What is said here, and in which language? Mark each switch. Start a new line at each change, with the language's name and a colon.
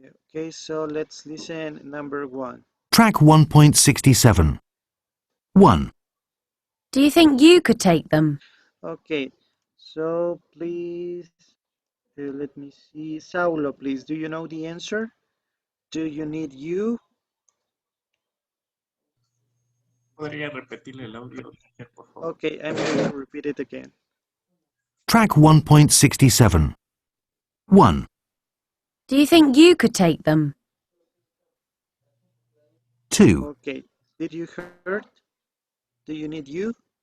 English: Okay, so let's listen. Number 1. Track 1.67. 1, Do you think you could take them? Okay, so please let me see. Saulo, please, do you know the answer? Do you need you?
Spanish: ¿Podría repetirle el audio, teacher, por favor?
English: Okay, I'm going to repeat it again. Track 1.67. 1, Do you think you could take them? 2, Okay, did you heard? Do you need you?